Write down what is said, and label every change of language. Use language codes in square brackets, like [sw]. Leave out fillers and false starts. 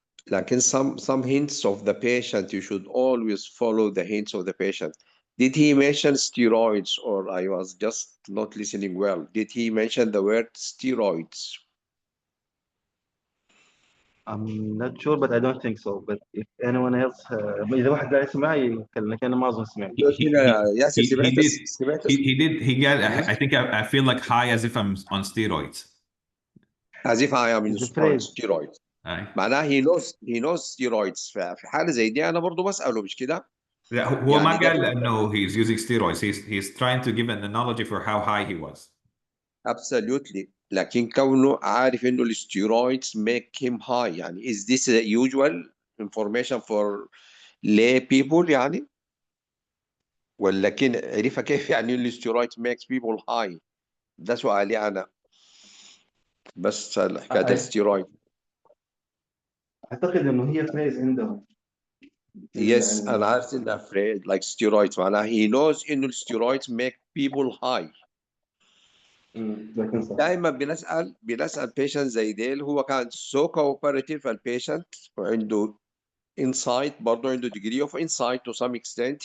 [en] Like in some hints of the patient, you should always follow the hints of the patient. Did he mention steroids, or I was just not listening well? Did he mention the word steroids? I'm not sure, but I don't think so. But if anyone else, [ar] إذا واحد قاعد يسمع يتكلم، لكن أنا ما أظن سمعت. ياسر [en] He did. [ar] سمعت [en] He did. He got. I think I feel like high as if I'm on steroids. as if I am It's a on phrase. steroids. [ar] أي. معناها [en] he knows steroids. [ar] ففي حالة زي دي أنا برضو بسأله مش كده؟ لا، هو ما يعني ده قال انه [en] he's using steroids. He's trying to give an analogy for how high he was. absolutely. [ar] لكن كونه عارف إنه الستيرويدز [en] make him high. [ar] يعني [en] is this a usual information for lay people [ar] يعني؟ ولكن عرفها كيف يعني الستيرويد [en] makes people high؟ [ar] ده سؤالي أنا. بس حكاية الستيرويد. أعتقد إنه هي phrase عندهم. [en] Yes, [ar] أنا عارف إنها [en] afraid like steroids. [ar] معناها [en] he knows إنه الستيرويدز make people high. [ar] لكن صح. دائما بنسأل patient زي ديل. هو كان [en] so cooperative البيشنت [ar] وعنده [en] insight، [ar] برضه عنده [en] degree of insight to some extent.